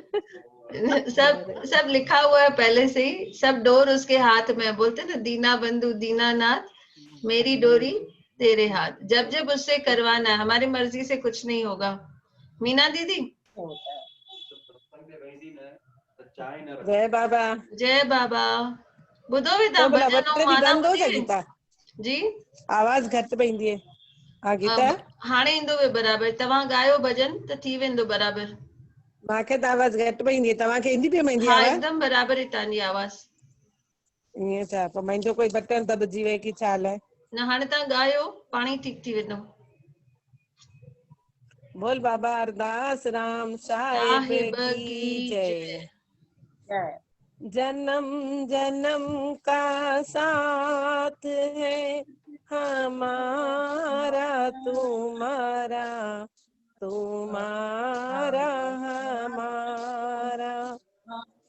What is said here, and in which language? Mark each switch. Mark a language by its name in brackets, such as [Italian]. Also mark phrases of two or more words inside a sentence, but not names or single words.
[Hindi] सब लिखा हुआ है पहले से ही, सब डोर उसके हाथ में। बोलते ना, दीना बंधु दीनानाथ, मेरी डोरी तेरे हाथ। जब जब उससे करवाना है, हमारी मर्जी से कुछ नहीं होगा। मीना दीदी, जय बाबा। जय बाबा। [Sindhi] ॿुधो बि था भॼन ऐं माना ॿुधी जी? आवाज घटि पईंदी आहे। हा गीता, हाणे ईंदो वे बराबर। तव्हां ॻायो भॼन त थी वेंदो बराबर। मांखे त आवाज घटि पईंदी आहे। तव्हांखे ईंदी पई मुंहिंजी आवाज? [Hindi] हाँ, एकदम बराबर है [Sindhi] तव्हांजी आवाज। ईअं छा? पोइ मुंहिंजो कोई बटन दॿजी वई की छा आहे? न, हाणे तव्हां ॻायो, पाणी ठीक थी वेंदो। [Hindi] बोल बाबा अरदास राम साहिब की जय। जन्म जन्म का साथ है हमारा तुम्हारा, तुम्हारा हमारा।